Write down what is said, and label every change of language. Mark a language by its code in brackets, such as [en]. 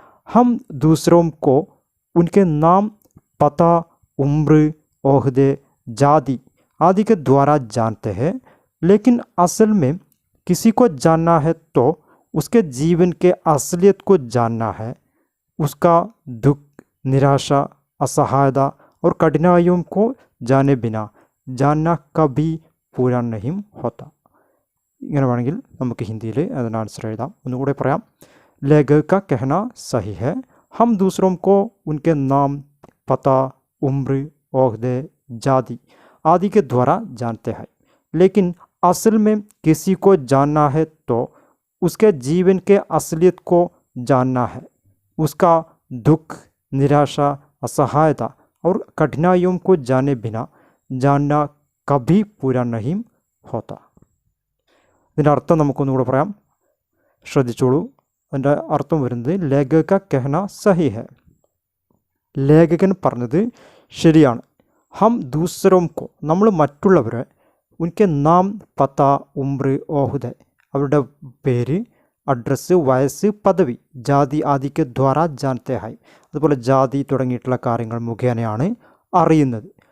[hi] हम दूसरों को उनके नाम, पता, उम्र, ओहदे, जाति आदि के द्वारा जानते हैं, लेकिन असल में किसी को जानना है तो उसके जीवन के असलियत को जानना है। उसका दुख, निराशा, असहायता और कठिनाइयों को जाने बिना जानना कभी पूरा नहीं होता. [ml] ഇങ്ങനെ വേണമെങ്കിൽ നമുക്ക് ഹിന്ദിയിൽ അതിന് ആൻസർ എഴുതാം. ഒന്നുകൂടെ പറയാം. [hi] लेखक का कहना सही है, हम दूसरों को उनके नाम, पता, उम्र, ओहदे, जाति आदि के द्वारा जानते हैं, लेकिन असल में किसी को जानना है तो उसके जीवन के असलियत को जानना है. उसका दुख, निराशा, असहायता और कठिनाइयों को जाने बिना जानना कभी पूरा नहीं होता. [ml] ഇതിൻ്റെ അർത്ഥം നമുക്കൊന്നുകൂടെ പറയാം, ശ്രദ്ധിച്ചോളൂ. അതിൻ്റെ അർത്ഥം വരുന്നത് [hi] ലേഖക കഹന സഹി ഹെ, [ml] ലേഖകൻ പറഞ്ഞത് ശരിയാണ്. [hi] ഹം ദൂസരോം കോ, [ml] നമ്മൾ മറ്റുള്ളവരെ, [hi] ഉൻകെ നാം, പത്ത, ഉംർ, ഓഹുദ, [ml] അവരുടെ പേര്, അഡ്രസ്സ്, വയസ്സ്, പദവി, ജാതി [hi] ആദിക്ക് ദ്വാര ജാനത്തെ ഹൈ, [ml] അതുപോലെ ജാതി തുടങ്ങിയിട്ടുള്ള കാര്യങ്ങൾ മുഖേനയാണ് അറിയുന്നത്.